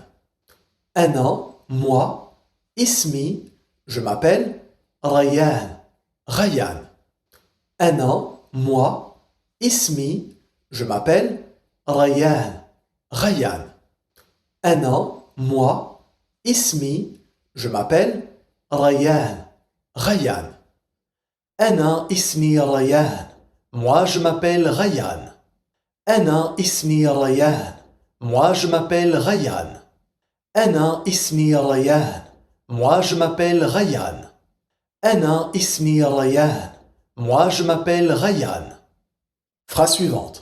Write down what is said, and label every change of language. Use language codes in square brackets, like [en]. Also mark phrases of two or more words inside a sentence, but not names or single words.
[fr] Ana, moi. Ismi, je m'appelle. Rayyan, Rayyan. Ana, moi. Ismi, je m'appelle. Rayyan, Rayyan. Ana, moi. Ismi, je m'appelle. [ar] Rayyan, Rayyan. Ana ismi Rayyan. [fr] Moi je m'appelle Rayyan. [ar] أنا اسمي Rayyan. [fr] Moi je m'appelle Rayyan. [ar] أنا اسمي Rayyan. [fr] Moi je m'appelle Rayyan. [ar] أنا اسمي Rayyan. [fr] Moi je m'appelle Rayyan. Phrase suivante.